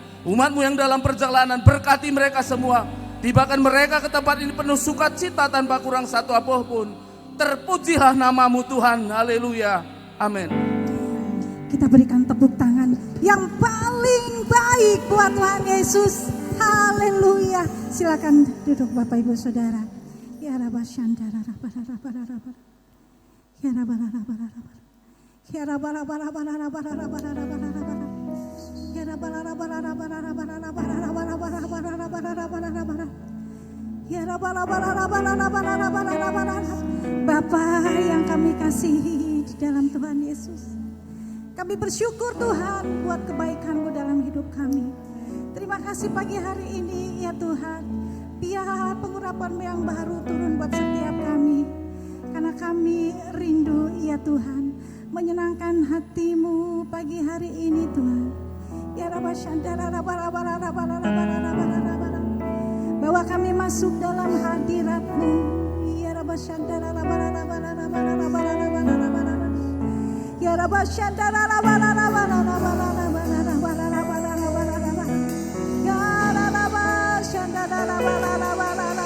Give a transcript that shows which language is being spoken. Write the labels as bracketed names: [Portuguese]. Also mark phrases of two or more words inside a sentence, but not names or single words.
[Indonesian] Umat-Mu yang dalam perjalanan, berkati mereka semua. Tibakan mereka ke tempat ini penuh sukacita tanpa kurang satu apapun. Terpujilah nama-Mu Tuhan. Haleluya. Amin. Kita berikan tepuk tangan yang paling baik buat Tuhan Yesus. Haleluya. Silakan duduk Bapak Ibu Saudara. Ya Rabba Shandara Rabba Rabba Rabba. Ya Rabba Rabba Rabba. Ya Rabba Rabba Rabba Rabba Rabba Rabba. Ya Rabba Rabba Rabba Rabba Rabba Rabba. Ya Rabba Rabba Rabba Rabba. Bapa yang kami kasihi di dalam Tuhan Yesus, kami bersyukur Tuhan buat kebaikan-Mu dalam hidup kami. Terima kasih pagi hari ini ya Tuhan. Biar pengurapan-Mu yang baru turun buat setiap kami. Karena kami rindu ya Tuhan, menyenangkan hati-Mu pagi hari ini Tuhan. Ya Rabba Shandara Rabba Rabba Rabba Rabba. Bahwa kami masuk dalam hadirat-Mu. Ya Rabba Shandara Rabba Rabba Rabba Rabba. Ya Rabba Shandara Rabba Rabba Rabba Rabba. Ya Rabba Shandara Rabba Rabba Rabba.